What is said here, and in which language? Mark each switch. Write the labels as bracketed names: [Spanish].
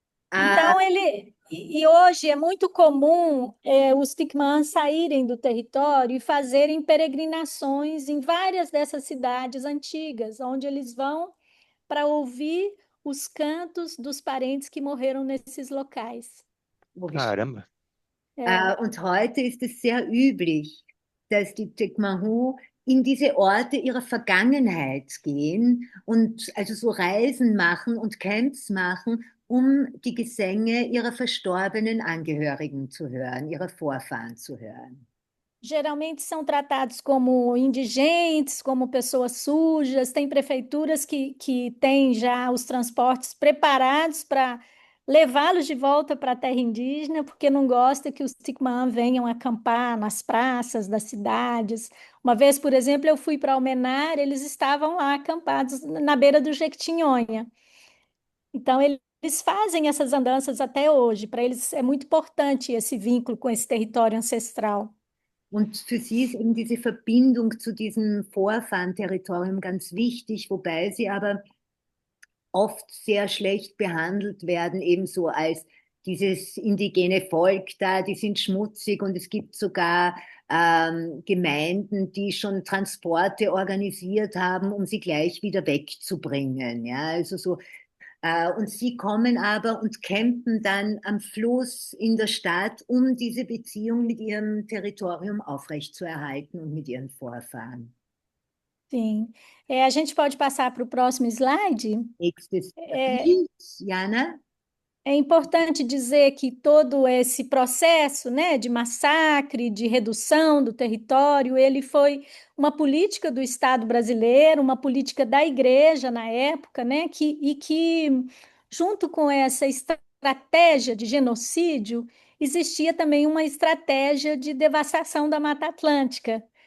[Portuguese] Então, hoje é muito comum os Tupãs saírem do território e fazerem peregrinações em várias dessas cidades antigas, onde eles vão para ouvir os cantos dos parentes que morreram nesses locais. Caramba! [German] Und heute ist es sehr üblich, dass die Tupãs in diese Orte ihrer Vergangenheit gehen und also so Reisen machen und Camps machen, die Gesänge ihrer verstorbenen Angehörigen zu hören, ihrer Vorfahren zu hören. [Portuguese] Geralmente são tratados como indigentes, como pessoas sujas. Tem prefeituras que têm já os transportes preparados para levá-los de volta para a terra indígena, porque não gosta que os Tupã venham acampar nas praças das cidades. Uma vez, por exemplo, eu fui para Almenara, eles estavam lá acampados na beira do Jequitinhonha. Então, eles fazem essas andanças até hoje. Para eles é muito importante esse vínculo com esse território ancestral. [German] Und für sie ist eben diese Verbindung zu diesem Vorfahren-Territorium ganz wichtig, wobei sie aber oft sehr schlecht behandelt werden, ebenso als dieses indigene Volk da, die sind schmutzig und es gibt sogar Gemeinden, die schon Transporte organisiert haben, um sie gleich wieder wegzubringen. Ja, also so, und sie kommen aber und campen dann am Fluss in der Stadt, um diese Beziehung mit ihrem Territorium aufrechtzuerhalten und mit ihren Vorfahren. [Portuguese] Sim. A gente pode passar para o próximo slide. [German] Nächstes [Portuguese] É, [German] Bild, Jana. [Portuguese] É importante dizer que todo esse processo, né, de massacre, de redução do território, ele foi uma política do Estado brasileiro, uma política da Igreja na época, né, que junto com essa estratégia de genocídio, existia também uma estratégia de devastação da Mata Atlântica.